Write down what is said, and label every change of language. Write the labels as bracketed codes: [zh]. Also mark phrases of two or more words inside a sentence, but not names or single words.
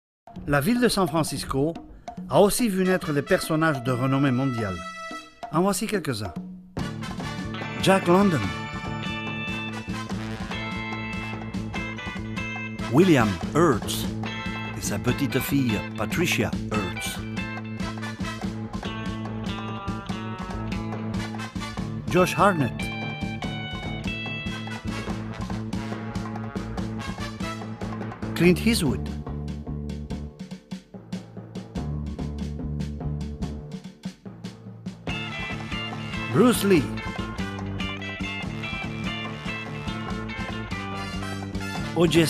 [fr] La ville de San Francisco a aussi vu naître des personnages de renommée mondiale. En voici quelques-uns. Jack London, William Hertz et sa petite fille Patricia Hertz, Josh Hartnett, Clint Eastwood, Bruce Lee, O.J.